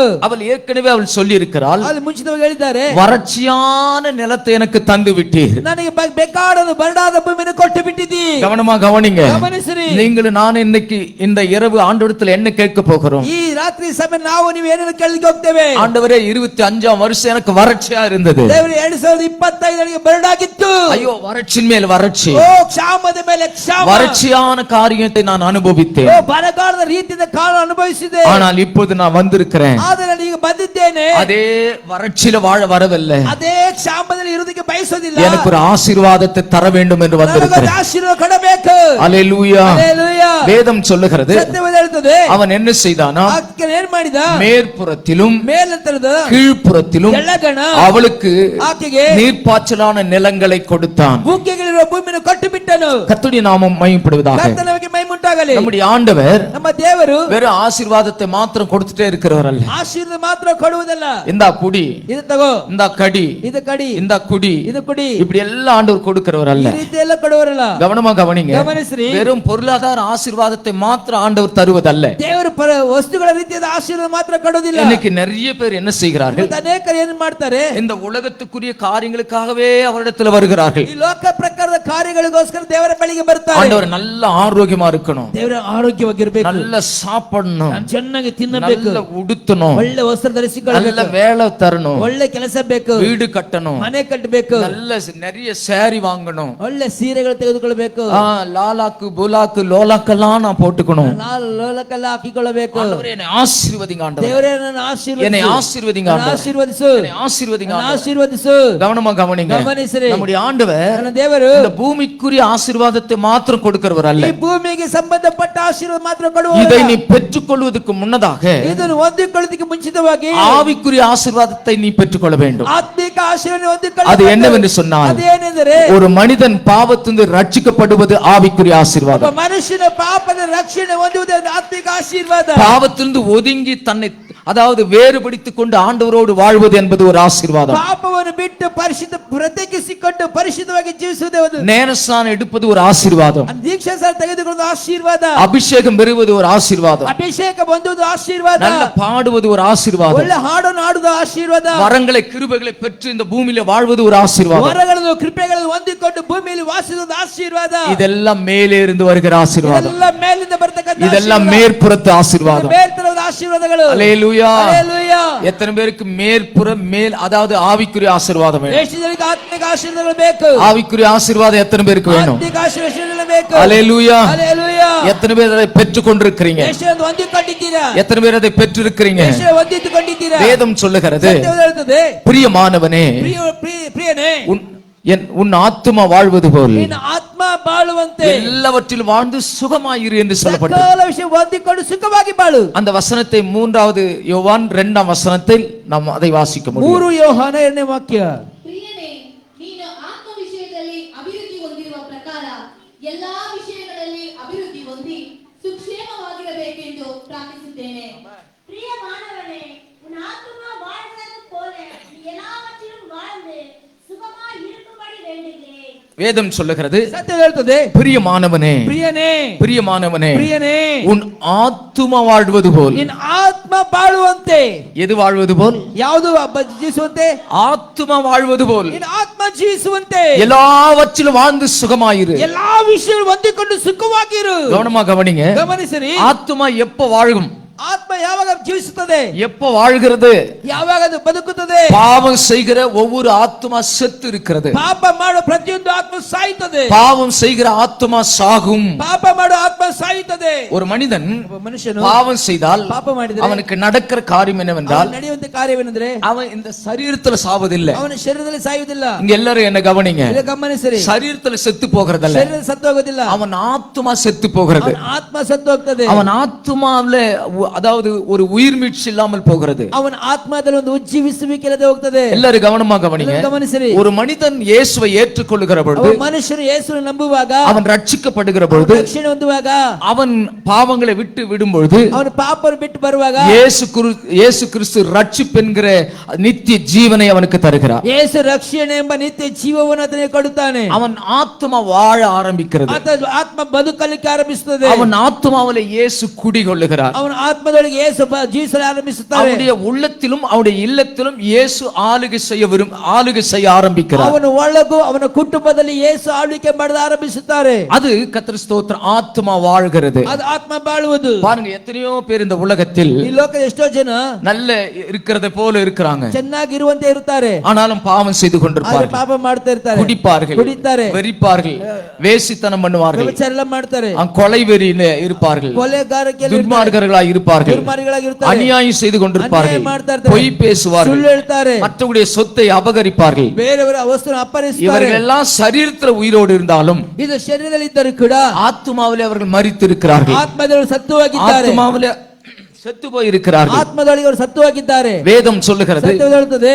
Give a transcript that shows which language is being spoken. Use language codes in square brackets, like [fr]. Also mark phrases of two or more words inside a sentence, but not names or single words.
[ta] அவள் ஏற்கனவே சொல்லி இருக்கிறாள், [kn] ಅದು ಮುಂಚಿತವಾಗಿ ಹೇಳಿದ್ದಾರೆ, [ta] வறட்சியான நிலத்தை எனக்கு தந்து விட்டீர், [kn] ನನಗೆ ಬೇಕಾದ ಬರಡಾದ ಭೂಮಿಯನ್ನು ಕೊಟ್ಟು ಬಿಟ್ಟಿದ್ದೀ. [ta] கவனமா கவனிங்க. [kn] ಗಮನಿಸಿರಿ. [ta] நீங்கள் நான் இன்னைக்கு இந்த இரவு ஆண்டவரிடத்தில் என்ன கேட்க போகிறோம்? [kn] ಈ ರಾತ್ರಿ ಸಮಯ ನಾವು ನೀವು ಏನನ್ನು ಕೇಳಲಿಕ್ಕೆ ಹೋಗ್ತೇವೆ? [ta] ஆண்டவரே, 25ஆம் வருஷம் எனக்கு வறட்சியா இருந்தது. [kn] ದೇವರೇ, 2025 ನನಗೆ ಬರಡಾಗಿತ್ತು. [ta] ஐயோ, வறட்சியின் மேல் வறட்சி, [kn] ಓ ಕ್ಷಾಮದ ಮೇಲೆ ಕ್ಷಾಮ, [ta] வறட்சியான காரியத்தை நான் அனுபவித்தேன். [kn] ಓ ಬರಗಾಲದ ರೀತಿಯ ಕಾಲ ಅನುಭವಿಸಿದೆ. [ta] ஆனால் இப்போது நான் வந்திருக்கிறேன். [kn] ಆದರೆ ನಾನು ಈಗ ಬಂದಿದ್ದೇನೆ. [ta] அதே வறட்சியில வாழ வரவில்லை, [kn] ಅದೇ ಕ್ಷಾಮದಲ್ಲಿ ಇರುವುದಕ್ಕೆ ಬಯಸೋದಿಲ್ಲ. [ta] எனக்கு ஒரு ஆசீர்வாதத்தை தர வேண்டும் என்று வந்திருக்கிறேன். [kn] ಆಶೀರ್ವಾದ ಕೊಡಬೇಕು. [ta] அல்லேலூயா. [kn] ಹಲ್ಲೆಲೂಯಾ. [ta] வேதம் சொல்லுகிறது, [kn] ಸತ್ಯವೇದ ಹೇಳುತ್ತದೆ, [ta] அவன் என்ன செய்தானா? [kn] ಆಕೆ ಏನು ಮಾಡಿದ? [ta] மேற்புறத்திலும் [kn] ಮೇಲಂತರದ [ta] கீழ்ப்புறத்திலும் [kn] ಕೆಳಗಣ [ta] அவளுக்கு [kn] ಆಕೆಗೆ [ta] நீர்ப்பாய்ச்சலான நிலங்களை கொடுத்தான். [kn] ಬುಗ್ಗೆಗಳಿರುವ ಭೂಮಿಯನ್ನು ಕೊಟ್ಟು ಬಿಟ್ಟನು. [ta] கர்த்தருடைய நாமம் மகிமைப்படுவதாக. [kn] ಕರ್ತನಿಗೆ ಮಹಿಮೆ ಉಂಟಾಗಲಿ. [ta] நம்முடைய ஆண்டவர் [kn] ನಮ್ಮ ದೇವರು [ta] வெறும் ஆசீர்வாதத்தை மாத்திரம் கொடுத்துட்டே இருக்கிறவர் அல்ல. [kn] ಆಶೀರ್ವಾದ ಮಾತ್ರ ಕೊಡುವುದಲ್ಲ. [ta] இந்தா குடி, [kn] ಇದು ತಗೋ, [ta] இந்தா கடி, [kn] ಇದು ಕಡಿ, [ta] இந்தா குடி, [kn] ಇದು ಕುಡಿ, [ta] இப்படி எல்லாம் ஆண்டவர் கொடுக்கிறவர் [kn] ಈ [ta] அல்ல. [kn] ರೀತಿ ಎಲ್ಲ ಕೊಡುವರಲ್ಲ. [ta] கவனமா கவனிங்க. [kn] ಗಮನಿಸ್ರಿ. [ta] வெறும் பொருளாதார ஆசீர்வாதத்தை மாத்திரம் ஆண்டவர் தருவதல்ல. [kn] ದೇವರು ವಸ್ತುಗಳ ರೀತಿಯಾದ ಆಶೀರ್ವಾದ ಮಾತ್ರ ಕೊಡುವುದಿಲ್ಲ. [ta] இன்னைக்கு நிறைய பேர் என்ன செய்கிறார்கள்? [kn] ಅನೇಕರು ಏನು ಮಾಡ್ತಾರೆ? [ta] இந்த உலகத்துக்குரிய காரியங்களுக்காகவே அவரிடத்தில் வருகிறார்கள். [kn] ಈ ಲೋಕ ಪ್ರಕಾರದ ಕಾರ್ಯಗಳಿಗೋಸ್ಕರ ದೇವರ ಬಳಿಗೆ ಬರ್ತಾರೆ. [ta] ஆண்டவர் நல்ல ஆரோக்கியமா இருக்கணும், இருக்கணும், [kn] ದೇವರ ಆರೋಗ್ಯವಾಗಿರಬೇಕು, [ta] நல்ல சாப்பிடணும், [kn] ಚೆನ್ನಾಗಿ ತಿನ್ನಬೇಕು, [ta] நல்ல ಉಡುತ್ತணும், [kn] ಒಳ್ಳೆ ವಸ್ತ್ರ [ta] நல்ல [kn] ಧರಿಸಿಕೊಳ್ಳಬೇಕು, [ta] வேலை தரணும், [kn] ಒಳ್ಳೆ ಕೆಲಸ ಬೇಕು, [ta] வீடு கட்டணும், [kn] ಮನೆ ಕಟ್ಟಬೇಕು, [ta] நல்ல நிறைய சாரி வாங்கணும், [kn] ಒಳ್ಳೆ ಸೀರೆಗಳು ತೆಗೆದುಕೊಳ್ಳಬೇಕು, [ta] லாலாக்கு புலாக்கு லோலாக்கெல்லாம் நான் போட்டுக்கணும். [kn] ಲೋಲಕ್ಕೆಲ್ಲ ಹಾಕಿಕೊಳ್ಳಬೇಕು. [ta] ஆண்டவரே, என்னை ஆசீர்வதிங்க ஆண்டவரே, [kn] ದೇವರೇ ನನ್ನ [ta] என்னை [kn] ಆಶೀರ್ವದಿಸು, [ta] ஆசீர்வதிங்க [kn] ನನ್ನ [ta] ஆண்டவரே, [kn] ಆಶೀರ್ವದಿಸು, [ta] என்னை ஆசீர்வதிங்க [kn] ನನ್ನ [ta] ஆண்டவரே. [kn] ಆಶೀರ್ವದಿಸು. [ta] கவனமா கவனிங்க, [kn] ಗಮನಿಸಿರಿ, [ta] நம்முடைய ஆண்டவர் [kn] ನನ್ನ ದೇವರು [ta] இந்த பூமிக்குரிய ஆசீர்வாதத்தை மாத்திரம் கொடுக்கிறவர் அல்ல. [kn] ಈ ಭೂಮಿಗೆ ಸಂಬಂಧಪಟ್ಟ ಆಶೀರ್ವಾದ ಮಾತ್ರ [ta] இதை [kn] ಕೊಡುವ, [ta] நீ பெற்றுக்கொள்வதற்கு முன்னதாக [kn] ಇದನ್ನು ಹೊಂದಿಕೊಳ್ಳೋದಕ್ಕೆ ಮುಂಚಿತವಾಗಿ [ta] ஆவிக்குரிய ஆசீர்வாதத்தை நீ பெற்றுக்கொள்ள வேண்டும். [kn] ಆತ್ಮಿಕ ಆಶೀರ್ವಾದ [ta] அது [kn] ಹೊಂದಿಕೊಳ್ಳಬೇಕು. [ta] என்னவென்று சொன்னால், [kn] ಅದೇನೆಂದರೆ [ta] ஒரு மனிதன் பாவத்திலிருந்து ரட்சிக்கப்படுவது ஆவிக்குரிய [kn] ಒಬ್ಬ [ta] ஆசீர்வாதம். [kn] ಮನುಷ್ಯನ ಪಾಪದ ರಕ್ಷಣೆ ಹೊಂದುವುದೇ ಆತ್ಮಿಕ ಆಶೀರ್ವಾದ. [ta] பாவத்திலிருந்து ஒதுங்கி தன்னை அதாவது வேறுபடுத்திக் கொண்டு ஆண்டவரோடு வாழ்வது என்பது ஒரு ஆசீர்வாதம். [kn] ಪಾಪವನ್ನು ಬಿಟ್ಟು ಪರಿಶುದ್ಧ ಪ್ರತ್ಯೇಕಿಸಿಕೊಂಡು ಪರಿಶುದ್ಧವಾಗಿ ಜೀವಿಸುವುದೇ ಒಂದು [ta] ஞானஸ்நானம் எடுப்பது ஒரு ஆசீர்வாதம். [kn] ದೀಕ್ಷಾಸ್ನಾನ ತೆಗೆದುಕೊಳ್ಳುವುದು ಆಶೀರ್ವಾದ. [ta] அபிஷேகம் பெறுவது ஒரு ஆசீர்வாதம். [kn] ಅಭಿಷೇಕ ಹೊಂದುವುದು ಆಶೀರ್ವಾದ. [ta] நல்ல பாடுவது ஒரு ஆசீர்வாதம். [kn] ಒಳ್ಳೆ ಹಾಡನ್ನು ಹಾಡುವುದು ಆಶೀರ್ವಾದ. [ta] வரங்களை கிருபைகளை பெற்று இந்த பூமியில வாழ்வது ஒரு ஆசீர்வாதம். [kn] ವರಗಳನ್ನು ಕೃಪೆಗಳನ್ನು ಹೊಂದಿಕೊಂಡು ಭೂಮಿಯಲ್ಲಿ ವಾಸಿಸುವುದು ಆಶೀರ್ವಾದ. [ta] இதெல்லாம் மேலே இருந்து வருகிற ஆசீர்வாதம். [kn] ಇದೆಲ್ಲ ಮೇಲಿಂದ ಬರ್ತಕ್ಕಂಥ [ta] இதெல்லாம் மேற்புறத்து ஆசீர்வாதம். [kn] ಮೇಲ್ತರದ ಆಶೀರ್ವಾದಗಳು. [ta] அல்லேலூயா. [kn] ஹalleluya. [ta] எத்தனை பேருக்கு மேற்புறம் மேல் அதாவது ஆவிக்குரிய ஆசீர்வாதம் வேணும்? [kn] ಎಷ್ಟು ಜನರಿಗೆ ಆತ್ಮಿಕ ಆಶೀರ್ವಾದಗಳು ಬೇಕು? [ta] ஆவிக்குரிய ஆசீர்வாதம் எத்தனை பேருக்கு வேணும்? [kn] ಆತ್ಮಿಕ ಆಶೀರ್ವಾದಗಳು ಬೇಕು. [ta] அல்லேலூயா. [kn] ஹalleluya. [ta] எத்தனை பேர் அதை பெற்றுக் கொண்டிருக்கிறீங்க? [kn] ಎಷ್ಟು ಜನ ಹೊಂದಿಕೊಂಡಿದ್ದೀರಾ? [ta] எத்தனை பேர் அதை பெற்றிருக்கிறீங்க? [kn] ಎಷ್ಟು ಜನ ಹೊಂದಿಕೊಂಡಿದ್ದೀರಾ? [ta] வேதம் சொல்லுகிறது, [kn] ಸತ್ಯವೇದ ಹೇಳುತ್ತದೆ, [ta] பிரியமானவனே, [kn] ಪ್ರಿಯನೇ, [ta] உன் ஆத்துமா வாழ்வது போல் [kn] ನಿನ್ನ ಆತ್ಮ ಬಾಳುವಂತೆ [ta] எல்லாவற்றிலும் வாழ்ந்து சுகமாயிரு என்று சொல்லப்பட்டது. [kn] ಸಕಲ ವಿಷಯ ಹೊಂದಿಕೊಂಡು ಸುಖವಾಗಿ ಬಾಳು. [ta] அந்த வசனத்தை 3வது யோவான் 2ஆம் வசனத்தில் நாம் அதை வாசிக்க முடியும். [kn] 3 ಯೋಹಾನ 2ನೇ ವಾಕ್ಯ. ಪ್ರಿಯನೇ, ನೀನು ಆತ್ಮ ವಿಷಯದಲ್ಲಿ ಅಭಿವೃದ್ಧಿ ಹೊಂದಿರುವ ಪ್ರಕಾರ ಎಲ್ಲಾ ವಿಷಯಗಳಲ್ಲಿ ಅಭಿವೃದ್ಧಿ ಹೊಂದಿ ಸುಕ್ಷೇಮವಾಗಿರಬೇಕೆಂದು ಪ್ರಾರ್ಥಿಸುತ್ತೇನೆ. [ta] பிரியமானவனே, உன் ஆத்துமா வாழ்கிறது போல நீ எல்லாவற்றிலும் வாழ்ந்து சுகமாய் இருக்கும்படி வேண்டுகிறேன். வேதம் சொல்லுகிறது, [kn] ಸತ್ಯವೇದ ಹೇಳುತ್ತದೆ, [ta] பிரியமானவனே, [kn] ಪ್ರಿಯನೇ, [ta] பிரியமானவனே, [kn] ಪ್ರಿಯನೇ, [ta] உன் ஆத்துமா வாழ்வது போல். [kn] ನಿನ್ನ ಆತ್ಮ ಬಾಳುವಂತೆ. [ta] எது வாழ்வது போல்? [kn] ಯಾವುದು ಜೀವಿಸುವಂತೆ? [ta] ஆத்துமா வாழ்வது போல். [kn] ನಿನ್ನ ಆತ್ಮ ಜೀವಿಸುವಂತೆ. [ta] எல்லாவற்றிலும் வாழ்ந்து சுகமாயிரு. [kn] ಎಲ್ಲಾ ವಿಷಯ ಹೊಂದಿಕೊಂಡು ಸುಖವಾಗಿರು. [ta] கவனமா கவனிங்க, [kn] ಗಮನಿಸಿರಿ, [ta] ஆத்துமா எப்ப வாழும்? [kn] ಆತ್ಮ ಯಾವಾಗ ಜೀವಿಸುತ್ತದೆ? [ta] எப்ப வாழ்கிறது? [kn] ಯಾವಾಗ ಅದು ಬದುಕುತ್ತದೆ? [ta] பாவம் செய்கிற ஒவ்வொரு ஆத்துமா செத்து இருக்கிறது. [kn] ಪಾಪ ಮಾಡೋ ಪ್ರತಿಯೊಂದು ಆತ್ಮ ಸಾಯುತ್ತದೆ. [ta] பாவம் செய்கிற ஆத்துமா சாகும். [kn] ಪಾಪ ಮಾಡೋ ಆತ್ಮ ಸಾಯುತ್ತದೆ. [ta] ஒரு மனிதன் [kn] ಒಬ್ಬ ಮನುಷ್ಯನು [ta] பாவம் செய்தால் [kn] ಪಾಪ ಮಾಡಿದರೆ [ta] அவனுக்கு நடக்கிற காரியம் என்னவென்றால், [kn] ಅವನು ನಡೆಯುವಂತ ಕಾರ್ಯವೇನೆಂದ್ರೆ [ta] அவன் இந்த சரீரத்துல சாவதில்லை. [kn] ಅವನ ಶರೀರದಲ್ಲಿ ಸಾಯುವುದಿಲ್ಲ. [ta] இங்க எல்லாரும் என்ன கவனிங்க, [kn] ಇದು ಗಮನಿಸಿರಿ, [ta] சரீரத்துல செத்து போகிறதல்ல, [kn] ಶರೀರ ಸತ್ತು ಹೋಗೋದಿಲ್ಲ, [ta] அவன் ஆத்துமா செத்து போகிறது. [kn] ಅವನ ಆತ್ಮ ಸತ್ತು ಹೋಗ್ತದೆ. [ta] அவன் ஆத்துமாவில அதாவது ஒரு உயிர் மீட்சி இல்லாமல் போகிறது. [kn] ಅವನ ಆತ್ಮದಲ್ಲಿ ಒಂದು ಉಜ್ಜೀವಿಸುವಿಕೆ ಇಲ್ಲದೆ ಹೋಗ್ತದೆ. [ta] எல்லாரும் கவனமா கவனிங்க, [kn] ಗಮನಿಸಿರಿ, [ta] ஒரு மனிதன் இயேசுவை ஏற்றுக்கொள்ளுகிற பொழுது, [kn] ಮನುಷ್ಯನು ಯೇಸುವನ್ನು ನಂಬುವಾಗ, [ta] அவன் ரட்சிக்கப்படுகிற பொழுது, [kn] ರಕ್ಷಣೆ ಹೊಂದುವಾಗ, [ta] அவன் பாவங்களை விட்டு விடும் பொழுது, [kn] ಅವನ ಪಾಪವನ್ನು ಬಿಟ್ಟು ಬರುವಾಗ, [ta] இயேசு கிறிஸ்து ரட்சிப்பு என்கிற நித்திய ஜீவனை அவனுக்கு தருகிறார். [kn] ಯೇಸು ರಕ್ಷಣೆ ಎಂಬ ನಿತ್ಯ ಜೀವವನ್ನು ಆತನಿಗೆ ಕೊಡುತ್ತಾನೆ. [ta] அவன் ஆத்துமா வாழ ஆரம்பிக்கிறது. [kn] ಆತ್ಮ ಬದುಕಲಿಕ್ಕೆ ಆರಂಭಿಸುತ್ತದೆ. [ta] அவன் ஆத்துமாவிலே இயேசு குடிகொள்ளுகிறார். [kn] ಅವನ ಆತ್ಮದೊಳಗೆ ಯೇಸು ಜೀವಿಸಲು ಆರಂಭಿಸುತ್ತಾರೆ. [ta] அவனுடைய உள்ளத்திலும் அவனுடைய இல்லத்திலும் இயேசு ஆளுகை செய்ய ஆரம்பிக்கிறார். [kn] ಅವನ ಒಳಗೂ ಅವನ ಕುಟುಂಬದಲ್ಲಿ ಯೇಸು ಆಳ್ವಿಕೆ ಮಾಡಲು ಆರಂಭಿಸುತ್ತಾರೆ. [ta] அது கர்த்தர் ஸ்தோத்திரம், ஆத்துமா வாழ்கிறது. [kn] ಅದು ಆತ್ಮ ಬಾಳುವುದು. [ta] பாருங்க, எத்தனையோ பேர் இந்த உலகத்தில் [kn] ಈ ಲೋಕದ ಎಷ್ಟೋ ಜನ [ta] நல்ல இருக்கிறதை போல இருக்கிறாங்க, [kn] ಚೆನ್ನಾಗಿ ಇರುವಂತೆ ಇರುತ್ತಾರೆ, [ta] ஆனாலும் பாவம் செய்து [kn] ಆದರೆ [ta] கொண்டிருப்பார்கள், [kn] ಪಾಪ ಮಾಡ್ತಾ ಇರ್ತಾರೆ, [ta] குடிப்பார்கள், வெறிப்பார்கள், வேசித்தனம் பண்ணுவார்கள், [kn] ವ್ಯಭಿಚಾರ ಎಲ್ಲ ಮಾಡ್ತಾರೆ, [ta] கொலை வெறியில இருப்பார்கள், [kn] ಕೊಲೆಗಾರಿಕೆಯಲ್ಲಿ [ta] துன்மார்க்கர்களாய் இருப்பார்கள், [kn] ದುರ್ಮಾರ್ಗಗಳಾಗಿರ್ತಾರೆ, [ta] அநியாயம் செய்து கொண்டிருப்பார்கள், [kn] ಅನ್ಯಾಯ ಮಾಡ್ತಾ ಇರ್ತಾರೆ, [ta] பொய் பேசுவார்கள், [kn] ಸುಳ್ಳು ಹೇಳ್ತಾರೆ, [ta] மற்றவருடைய சொத்தை அபகரிப்பார்கள். [kn] ಬೇರೆಯವರ ವಸ್ತುವನ್ನು ಅಪಹರಿಸುತ್ತಾರೆ. [ta] இவர்கள் எல்லாம் சரீரத்தில் உயிரோடு இருந்தாலும் [kn] ಇದು ಶರೀರದಲ್ಲಿ ಇದ್ದರೂ ಕೂಡ [ta] ஆத்துமாவிலே அவர்கள் மரித்து இருக்கிறார்கள். [kn] ಆತ್ಮದಲ್ಲಿ ಸತ್ತು ಹೋಗಿದ್ದಾರೆ, [ta] ஆத்துமாவிலே செத்து போய் இருக்கிறார்கள். [kn] ಆತ್ಮದೊಳಗೆ ಅವರು ಸತ್ತು ಹೋಗಿದ್ದಾರೆ. [ta] வேதம் சொல்லுகிறது, [kn] ಸತ್ಯವೇದ ಹೇಳುತ್ತದೆ,